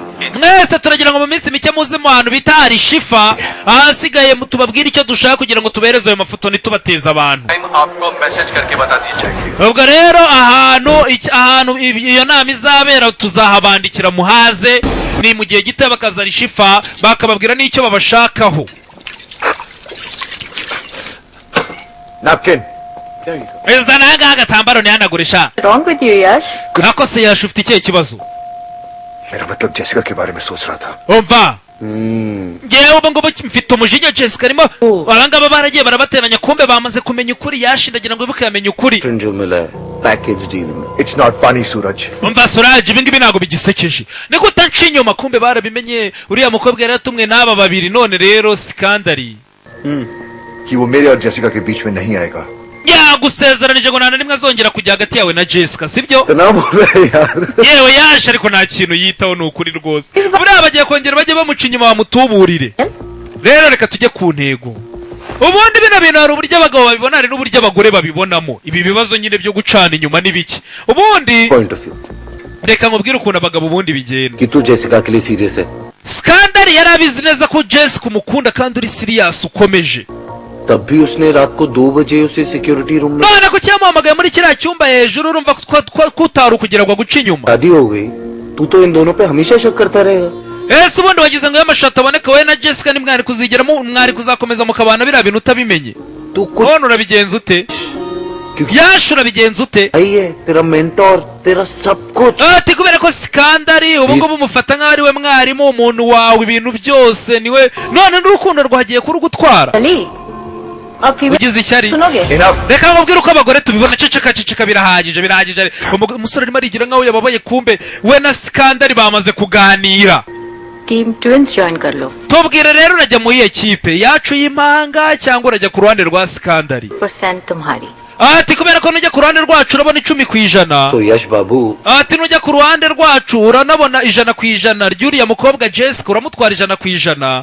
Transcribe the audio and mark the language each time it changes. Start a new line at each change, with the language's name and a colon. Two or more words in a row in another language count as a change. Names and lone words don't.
Kinyarwanda: Mwese turagira ngo mu minsi mike muze mu hantu bita Al-Shifa, ahasigaye tubabwire icyo dushaka kugira ngo tubereze ayo mafoto ntitubateze abantu.
Hindi: टाइम आपको मैसेज करके बता दी जाएगी.
Kinyarwanda: Ubwo rero ahantu iyo nama izabera tuzahabandikira muhaze, ni mu gihe gito bakaza Al-Shifa bakababwira n'icyo babashakaho. नैपकिन. Perezida nanga agatambaro ntihanagurisha.
English: Wrong with you, Yash?
Kinyarwanda: Nako se Yash ufite ikihe kibazo?
Hindi: मेरा मतलब जेसिका के बारे में सोच रहा था.
Kinyarwanda: Umva ngewe ubu ngubu mfite umujinya Jessica arimo abangaba baragiye barabateranya kumbe bamaze kumenya ukuri. Yash ndagira ngo wibuke yamenye ukuri.
Hindi: जो मिला है
English: package deal
Hindi: में.
English: It's not funny सूरज.
Kinyarwanda: Umva Suraj ibi ngibi ntabwo bigisekeje. Niko utanca inyuma kumbe barabimenye uriya mukobwa yari yatumwe n'aba babiri none rero skandari.
Hindi: कि वो मेरे और जेसिका के बीच में नहीं आएगा.
Kinyarwanda: Yagusezeranije ngo nta rimwe azongera kujya hagati yawe na Jessica sibyo?
Hindi: इतना बोल रहे यार.
Kinyarwanda: Yewe Yash ariko nta kintu yitaho ni ukuri rwose. Buriya bagiye kongera bajye bamuca inyuma bamutuburire. Rero reka tujye ku ntego. Ubundi bino bintu hari uburyo abagabo babibona hari n'uburyo abagore babibonamo. Ibi bibazo nyine byo gucana inyuma n'ibiki. Ubundi
English: Point of view.
Kinyarwanda: reka nkubwire ukuntu abagabo ubundi bigenda.
Hindi: कि तू जेसिका के लिए सीरियस है.
Kinyarwanda: Skandari yari abizi neza ko Jessica umukunda kandi uri serious ukomeje.
Hindi: तब भी उसने रात को 2 बजे उसे
English: security room
Hindi: में.
Kinyarwanda: None ko cyamuhamagaye muri kiriya cyumba hejuru urumva kutaru kugira ngo guca inyuma.
Hindi: शादी हो गई. तू तो इन दोनों पे हमेशा शक करता रहेगा.
Kinyarwanda: Ese ubundi wagize ngo y'amashati aboneka we na Jessica ni mwari kuzigeramo mwari kuzakomeza mukabana biriya bintu utabimenye.
Hindi: तू कुछ
Kinyarwanda: None urabigenza ute? Yash urabigenza ute?
Hindi: आई है तेरा मेंटोर तेरा सब कुछ.
Kinyarwanda: Ati kubera ko Skandari ubu ngubu umufata nk'aho ari we mwarimu umuntu wawe ibintu byose niwe none n'urukundo rwagiye kurugutwara. Ali,
Hindi: अब फीमेल
Kinyarwanda: Ugize icyari?
Hindi: सुनोगे?
Kinyarwanda: Reka nkubwire uko abagore tubibona ceceka birahagije. Umusore arimo arigira nk'aho yababaye kumbe we na Skandari bamaze kuganira.
English: team twins join
Hindi: कर लो.
Kinyarwanda: Tubwire rero urajya mu iyihe kipe yacu y'imanga cyangwa urajya ku ruhande rwa Skandari?
Hindi: % तुम्हारी.
Kinyarwanda: Ati kubera ko nujya ku ruhande rwacu urabona 10%.
Hindi: तो यश बाबू
Kinyarwanda: Ati nujya ku ruhande rwacu uranabona 100% ry'uriya mukobwa Jessica uramutwara 100%.